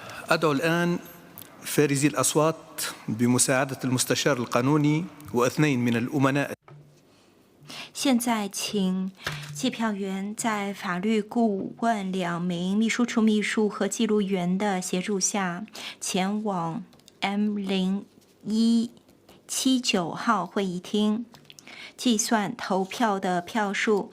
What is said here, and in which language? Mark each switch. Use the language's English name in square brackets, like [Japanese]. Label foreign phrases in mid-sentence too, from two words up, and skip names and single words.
[Arabic] أدعو الآن فارزي الأصوات بمساعدة المستشار القانوني واثنين من الأمناء. [Chinese] 现在，请计票员在法律顾问2名秘书处秘书和记录员的协助下，前往 M0179号会议厅计算投票的票数。